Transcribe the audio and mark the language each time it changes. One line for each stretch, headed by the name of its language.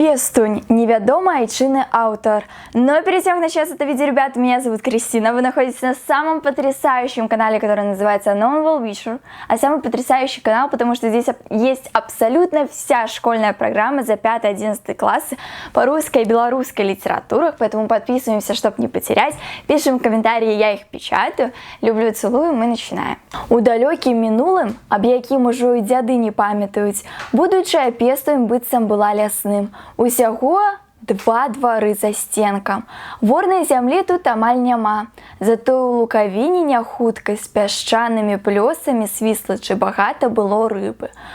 Russian: Пестунь, неведомый айчинный автор. Но перед тем, как начать это видео, ребята, меня зовут Кристина. Вы находитесь на самом потрясающем канале, который называется Novel Witcher. А самый потрясающий канал, потому что здесь есть абсолютно вся школьная программа за 5-11 классы по русской и белорусской литературах. Поэтому подписываемся, чтобы не потерять. Пишем комментарии, я их печатаю. Люблю, целую, мы начинаем.
Belarusian: У далекім мінулым, аб якім ужо і дзяды не памятаюць, будучая пестунь быццам была лясным. Усяго 2 двары за стенкам. Ворнай зямлі тут амаль няма. Зато ў лукавіне няхутка з пясчанымі плёсамі свіслачы багата было рыбы.